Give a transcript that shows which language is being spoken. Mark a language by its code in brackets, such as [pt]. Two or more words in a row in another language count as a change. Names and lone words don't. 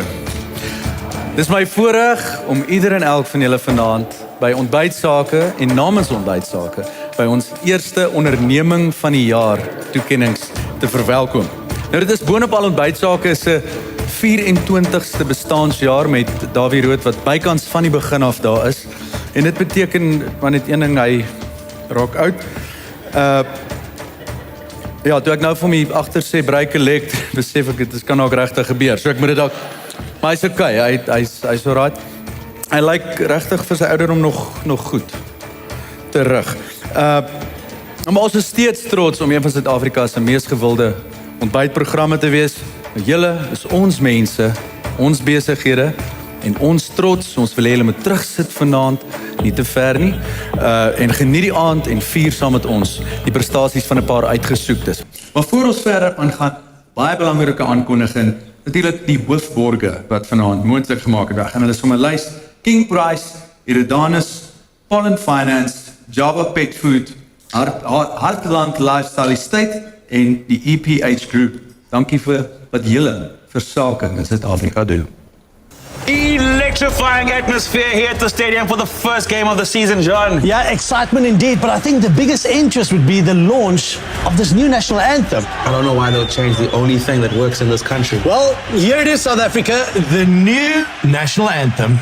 [af] Dis my voorreg om ieder en elk van julle vanaand by Ontbytsake en namens Ontbytsake by ons eerste onderneming van die jaar toekennings te verwelkom. Nou dit is boonop al Ontbytsake se 24ste bestaансjaar met Davie Rood wat bykans van die begin af daar is. En dit beteken maar net een ding, hy raak oud. Ja, toe ek nou vir my agter sê [en] break a leg, [af] besef ek dit kan ook regtig gebeur. So ek moet dit dalk, maar hy's okay, hy's alright. Hy lyk regtig vir sy ouderdom nog goed terug. Maar ons is steeds trots om een van Suid-Afrika se mees gewilde ontbytprogramme te wees. Julle is ons mense, ons besighede en ons trots. Ons wil hê julle moet terugsit vanaand, nie te ver nie, en geniet die aand en vier saam met ons die prestasies van 'n paar uitgesoektes. Maar voor ons verder aangaan, baie belangrike aankondiging, natuurlik die hoofborge wat vanaand moontlik gemaak het. En hulle is sommer lys: King Price, Iridanus, Pollen Finance, Java Pet Food, Hartland Lifestyle Estate en die EPH Group. Dankie vir wat julle vir sake in Suid-Afrika doen. [en] Electrifying atmosphere here at the stadium for the first game of the season, John. Yeah, excitement indeed, but I think the biggest interest would be the launch of this new national anthem. I don't know why they'll change the only thing that works in this country. Well, here it is, South Africa, the new national anthem.